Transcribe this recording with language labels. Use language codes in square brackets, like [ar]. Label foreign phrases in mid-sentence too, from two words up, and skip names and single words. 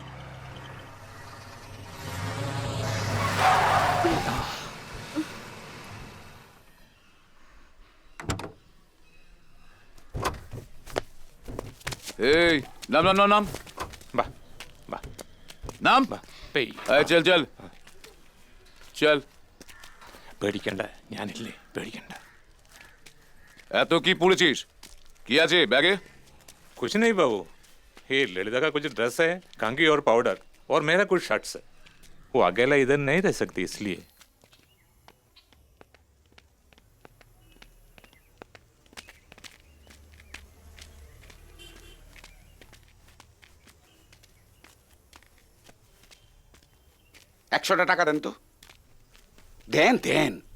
[bn] এই নাম নাম নাম নাম বাহ বাহ নাম। [ml] പേയ് [bn] এই, চল চল চল। [ml] പേടിക്കണ്ട, ഞാനില്ലേ, പേടിക്കണ്ട। [bn] এত কি পড়েছিস? কি আছে ব্যাগে? [hi] कुछ नहीं बाबू, ये ललिता का कुछ ड्रेस है, कंघी और पाउडर, और मेरा कुछ शर्ट्स है। वो अकेला इधर नहीं रह सकती, इसलिए। [bn] একশোটা টাকা দেন তো, দেন দেন।